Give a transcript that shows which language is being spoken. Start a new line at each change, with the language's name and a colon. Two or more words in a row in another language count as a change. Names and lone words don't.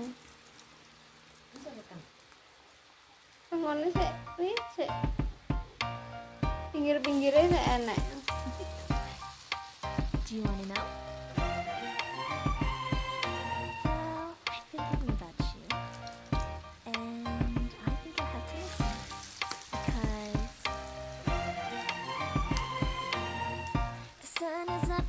Javanese: Masa tekan? Ngono sik, wis sik. Pinggir-pinggirnya sik enak.
English: Do you want to know? Well, I've been thinking about you, and I think you'll have to listen because the sun is up.